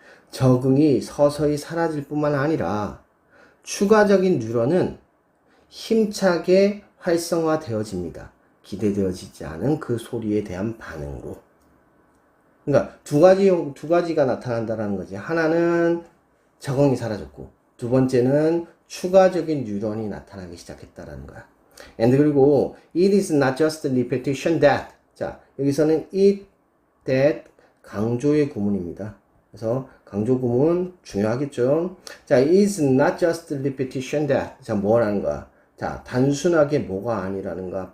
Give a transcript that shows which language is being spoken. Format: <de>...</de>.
<ko>적응이 서서히 사라질 뿐만 아니라 추가적인 뉴런은 힘차게 활성화되어집니다. 기대되어지지 않은 그 소리에 대한 반응으로. 그러니까 두 가지가 나타난다라는 거지. 하나는 적응이 사라졌고, 두 번째는 추가적인 뉴런이 나타나기 시작했다라는 거야.</ko> <en>And</en> <ko>그리고</ko> <en>it is not just repetition that.</en> <ko>자, 여기서는 it, that 강조의 구문입니다. 그래서 강조 구문 중요하겠죠.</ko> <en>자, it is not just repetition that.</en> <ko>자, 뭐라는 거야? 자, 단순하게 뭐가 아니라는 거야?</ko>